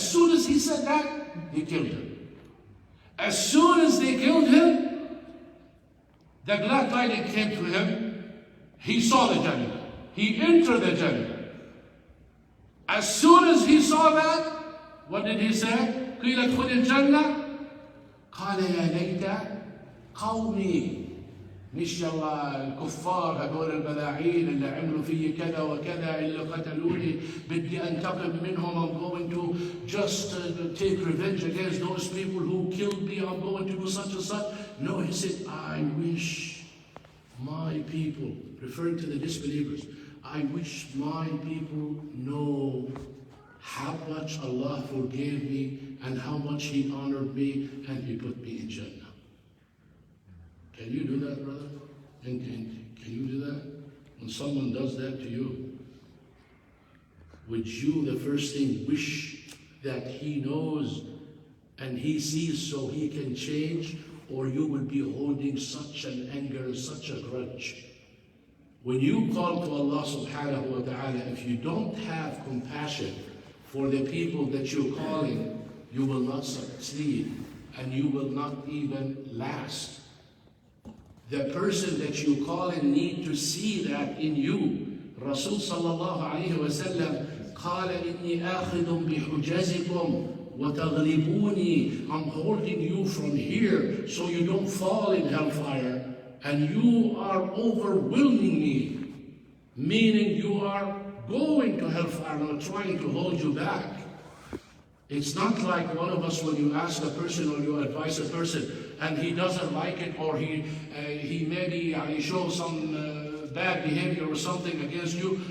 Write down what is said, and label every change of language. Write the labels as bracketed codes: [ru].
[en] As soon as he said that, they killed him. As soon as they killed him, the glad tidings came to him. He saw the Jannah. He entered the Jannah. As soon as he saw that, what did he say? [ar] قيل ادخل الجنة قال يا ليت قومي مش يلا الكفار هذول البلاعين اللي عملوا في كذا وكذا اللي قتلوني بدي انتقم منهم. [en] I'm going to just take revenge against those people who killed me. I'm going to do such and such. No, he said, I wish my people, referring to the disbelievers, I wish my people know how much Allah forgave me and how much He honored me and He put me in Jannah. Can you do that, brother? And can you do that? When someone does that to you, would you the first thing wish that he knows and he sees so he can change, or you will be holding such an anger and such a grudge? When you call to Allah subhanahu wa ta'ala, if you don't have compassion for the people that you're calling, you will not succeed and you will not even last. The person that you call in need to see that in you. Rasul sallallahu alayhi wa sallam [ar] قال إني آخذ بحجزكم وتغلبوني. [en] I'm holding you from here so you don't fall in hellfire, and you are overwhelming me, meaning you are going to hellfire, not trying to hold you back. It's not like one of us when you ask a person or you advise a person and he doesn't like it, or he maybe shows some bad behavior or something against you.